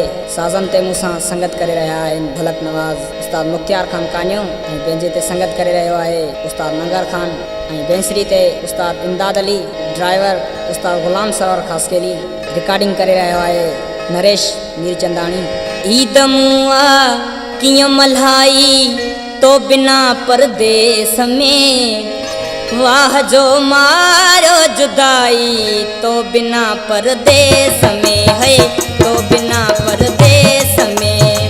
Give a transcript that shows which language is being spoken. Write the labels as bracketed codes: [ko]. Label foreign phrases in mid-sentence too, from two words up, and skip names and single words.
[sd] साज़न ते मूंसां संगत करे रहिया आहिनि भलक नवाज़ उस्ताद मुख्तियार खान कानियो ऐं बेंजे ते संगत करे रहियो आहे उस्ताद नंगर खान ऐं बेंसरी ते उस्ताद इमदाद अली, ड्राइवर उस्ताद गुलाम सरोवर खासकेली, रिकॉर्डिंग करे रहियो आहे नरेश मीरचंदाणी। ईद मुआ कीअं मल्हाई तो बिना परदेस में, वाह जो मारो जुदाई तो बिना परदेस में है, तो बिना परदेस में।